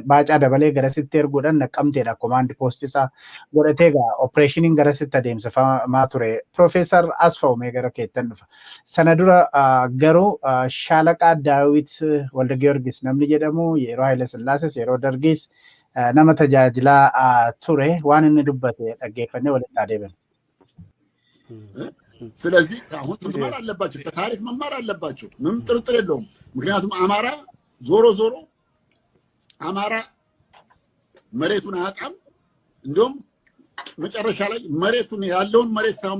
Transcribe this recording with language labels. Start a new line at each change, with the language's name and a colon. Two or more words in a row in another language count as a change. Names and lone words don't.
Oromo: Baacaa dabalee garasitti erguudhaan Naqqamteedha komaandi poostisaa godhatee opereeshiniin garasitti adeemsifamaa ture. Profeesar Asfaw mee gara keettan dhufa. Sana dura garuu Shaalaqaa Daawit Walda Giyoorgis namni jedhamu yeroo Haile Sillaases yeroo Dargis nama tajaajilaa ture waan inni dubbate dhaggeeffannee walitti adeeman.
Amharic: ስለዚህ አሁን መማር አለባቸው ከታሪክ መማር አለባቸው ምንም ጥርጥር የለውም ምክንያቱም አማራ ዞሮ አማራ መሬቱን አያጣም እንደውም መጨረሻ ላይ መሬቱን ያለውን መሬት ሳይሆን